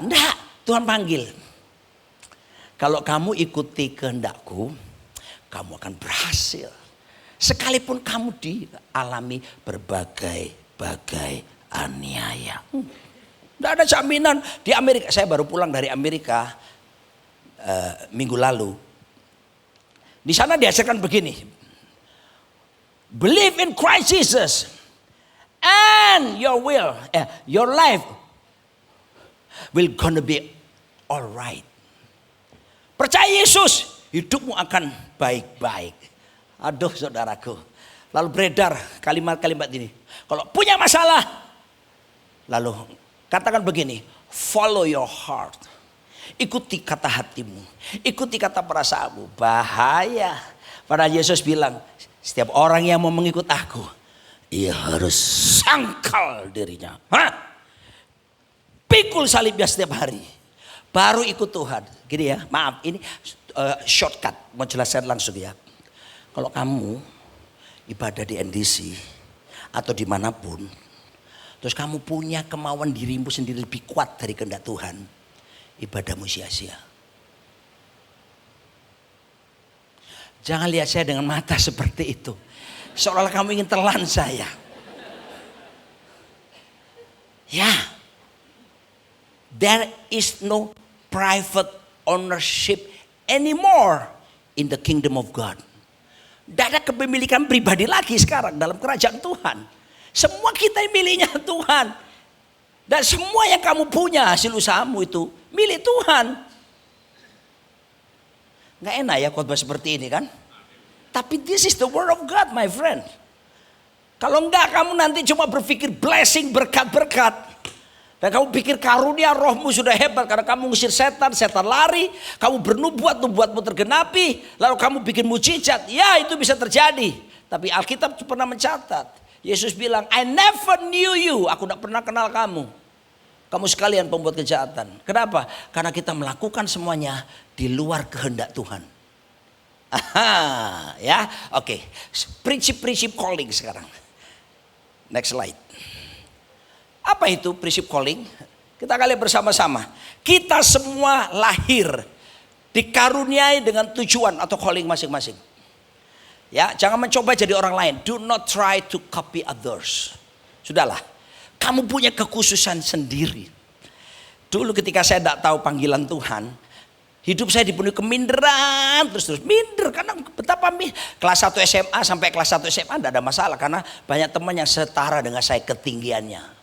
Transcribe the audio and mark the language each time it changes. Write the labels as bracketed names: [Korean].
[Indonesian] Tidak, Tuhan panggil. Kalau kamu ikuti kehendak-Ku, kamu akan berhasil. Sekalipun kamu dialami berbagai aniaya. Tidak ada jaminan di Amerika. Saya baru pulang dari Amerika minggu lalu. Di sana diajarkan begini. [English] Believe in Christ Jesus and your life will gonna be alright. [Indonesian] Percaya Yesus, hidupmu akan baik-baik. Aduh saudaraku. Lalu beredar kalimat-kalimat ini. Kalau punya masalah, lalu katakan begini, [English] follow your heart. [Indonesian] Ikuti kata hatimu, ikuti kata perasaanmu. Bahaya. Padahal Yesus bilang, setiap orang yang mau mengikut aku, ia harus sangkal dirinya. Pikul salibnya setiap hari. Baru ikut Tuhan. Gini ya, maaf ini shortcut. Mau jelaskan langsung ya. Kalau kamu ibadah di NDC atau dimanapun, terus kamu punya kemauan dirimu sendiri lebih kuat dari kehendak Tuhan, ibadahmu sia-sia. Jangan lihat saya dengan mata seperti itu. Seolah-olah kamu ingin telan saya. Ya. [English] There is no private ownership anymore in the kingdom of God. [Indonesian] Tidak ada kepemilikan pribadi lagi sekarang dalam kerajaan Tuhan. Semua kita miliknya Tuhan. Dan semua yang kamu punya hasil usahamu itu milik Tuhan. Nggak enak ya khotbah seperti ini kan? [English] Tapi this is the word of God my friend. [Indonesian] Kalau enggak kamu nanti cuma berpikir blessing, berkat-berkat. Dan kamu pikir karunia rohmu sudah hebat karena kamu ngusir setan, setan lari. Kamu bernubuat, nubuatmu tergenapi. Lalu kamu bikin mujizat. Ya itu bisa terjadi. Tapi Alkitab pernah mencatat. Yesus bilang, [English] I never knew you. [Indonesian] Aku tidak pernah kenal kamu. Kamu sekalian pembuat kejahatan. Kenapa? Karena kita melakukan semuanya di luar kehendak Tuhan. Aha, ya, oke. Prinsip-prinsip calling sekarang. [English] Next slide. [Indonesian] Apa itu prinsip calling? Kita kali bersama-sama. Kita semua lahir dikaruniai dengan tujuan atau calling masing-masing. Ya, jangan mencoba jadi orang lain. [English] Do not try to copy others. [Indonesian] Sudahlah. Kamu punya kekhususan sendiri. Dulu ketika saya tidak tahu panggilan Tuhan, hidup saya dipenuhi keminderan, terus minder karena betapa kelas 1 SMA sampai kelas 1 SMA tidak ada masalah karena banyak teman yang setara dengan saya ketinggiannya.